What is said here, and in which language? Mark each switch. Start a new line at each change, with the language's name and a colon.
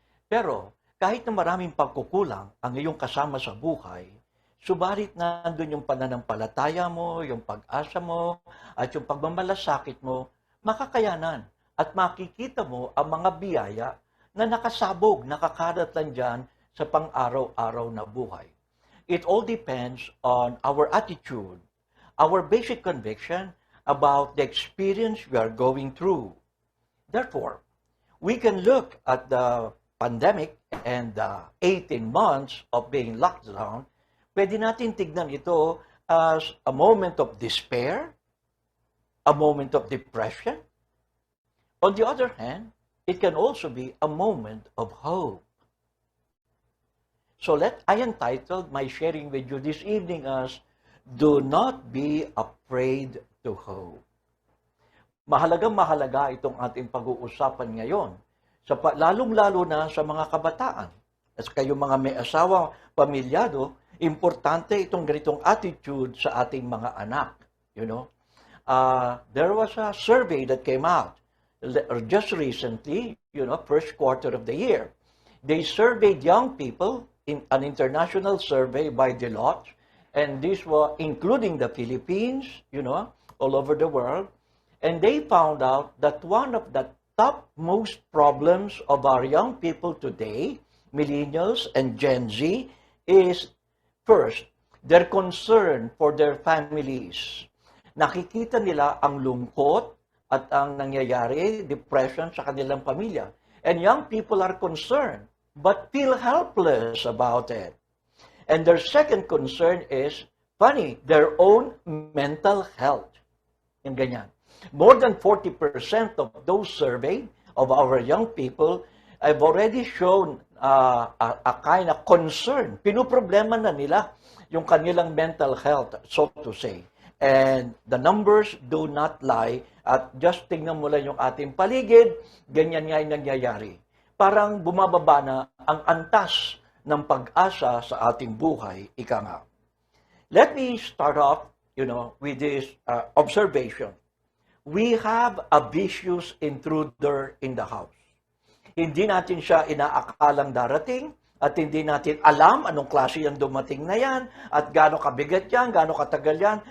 Filipino: Pero, kahit na maraming pagkukulang ang iyong kasama sa buhay, subalit nandun yung pananampalataya mo, yung pag-asa mo, at yung pagmamalasakit mo, makakayanan at makikita mo ang mga biyaya na nakasabog, nakakalat lang dyan sa pang-araw-araw na buhay.
English: It all depends on our attitude, our basic conviction about the experience we are going through. Therefore, we can look at the pandemic and the 18 months of being locked down.
Filipino: Pwede natin tignan ito
English: as a moment of despair, a moment of depression. On the other hand, it can also be a moment of hope. So I entitled my sharing with you this evening as, Do Not Be Afraid to Hope.
Filipino: Mahalagang-mahalaga itong ating pag-uusapan ngayon, lalong-lalo na sa mga kabataan. At kayo mga may asawa, pamilyado, importante itong ganitong attitude sa ating mga anak.
English: You know, there was a survey that came out just recently, first quarter of the year. They surveyed young people in an international survey by Deloitte, and this was including the Philippines, all over the world. And they found out that one of the topmost problems of our young people today, millennials and Gen Z, is first, their concern for their families.
Filipino: Nakikita nila ang lungkot at ang nangyayari, depression sa kanilang pamilya.
English: And young people are concerned, but feel helpless about it. And their second concern is, their own mental health.
Filipino: Yung ganyan.
English: More than 40% of those surveyed, of our young people, I've already shown a kind of concern.
Filipino: Pinoproblema na nila yung kanilang mental health,
English: so to say. And the numbers do not lie.
Filipino: At just tingnan mo lang yung ating paligid, ganyan nga yung nangyayari. Parang bumababa na ang antas ng pag-asa sa ating buhay, ika nga.
English: Let me start off, with this observation. We have a vicious intruder in the house.
Filipino: Hindi natin siya inaakalang darating at hindi natin alam anong klase yung dumating na yan at gaano kabigat yan, gaano katagal yan.